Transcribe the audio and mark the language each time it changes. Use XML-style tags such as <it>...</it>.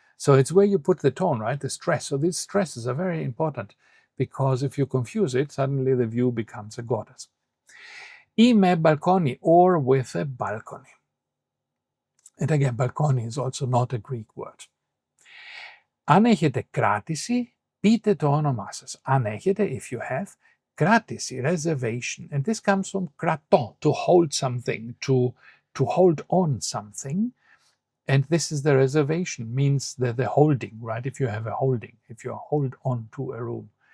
<en>So it's where you put the tone, right? The stress. So these stresses are very important because if you confuse it, suddenly the view becomes a goddess. I me balcony, or with a balcony. And again, balcony is also not a Greek word.</en> <el>Αν έχετε κράτηση, πείτε το όνομά σας. Αν έχετε,</el> <en>if you have, κράτηση, reservation. And this comes from κρατώ, to hold something, to hold on something. And this is the reservation, means the holding, right? If you have a holding, if you hold on to a room.</en>